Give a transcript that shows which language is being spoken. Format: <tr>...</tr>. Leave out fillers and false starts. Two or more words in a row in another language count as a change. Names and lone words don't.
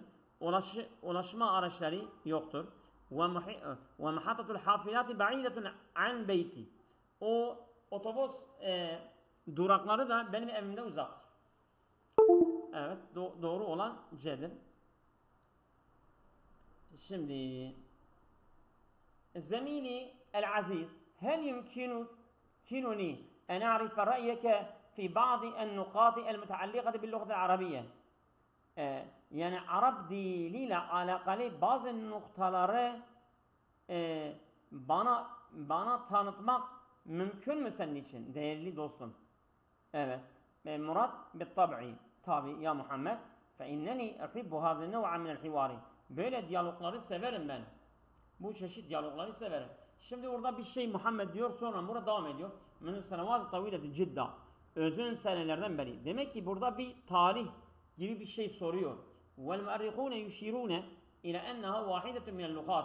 <tr>Ulaşma araçları yoktur.</tr> <ar>ومحطات الحافلات بعيدة عن بيتي.</ar> <tr>O otobüs durakları da benim evimden uzaktır. Evet, doğru olan C'dir. Şimdi</tr> <ar>زميلي العزيز هل يمكنني أن أعرف رأيك في بعض النقاط المتعلقة باللغة العربية</ar> <tr>yani Arap diliyle alakalı bazı noktaları bana tanıtmak mümkün mü senin için değerli dostum?</tr> <ar>Evet. Murat بالطبع</ar> <tr>tabi ya</tr> <ar>Muhammed فإنني أحب هذا النوع من الحوار.</ar> <tr>Böyle diyalogları severim ben. Bu çeşit diyalogları severim. Şimdi orada bir şey Muhammed diyor, sonra burada devam ediyor.</tr> <ar>من سنوات طويلة جدا.</ar> <tr>Uzun senelerden beri. Demek ki burada bir tarih gibi bir şey soruyor.</tr> <ar>والمؤرخون يشيرون إلى أنها واحدة من اللغات.</ar>